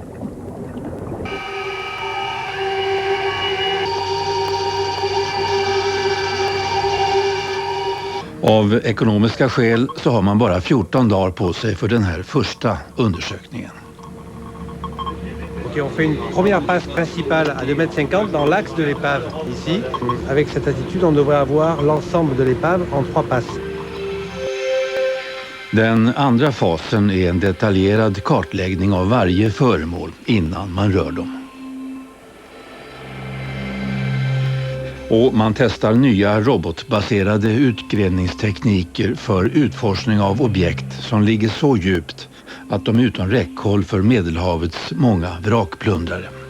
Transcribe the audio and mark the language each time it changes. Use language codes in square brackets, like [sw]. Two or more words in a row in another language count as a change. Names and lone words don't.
[sv] Av ekonomiska skäl så har man bara 14 dagar på sig för den här första undersökningen. [fr] Ok, on fait une première passe principale à 2,50 m dans l'axe de l'épave, ici. Avec cette attitude, on devrait avoir l'ensemble de l'épave en 3 passes. [sv] Den andra fasen är en detaljerad kartläggning av varje föremål innan man rör dem. Och man testar nya robotbaserade utgrävningstekniker för utforskning av objekt som ligger så djupt att de är utom räckhåll för Medelhavets många vrakplundrare.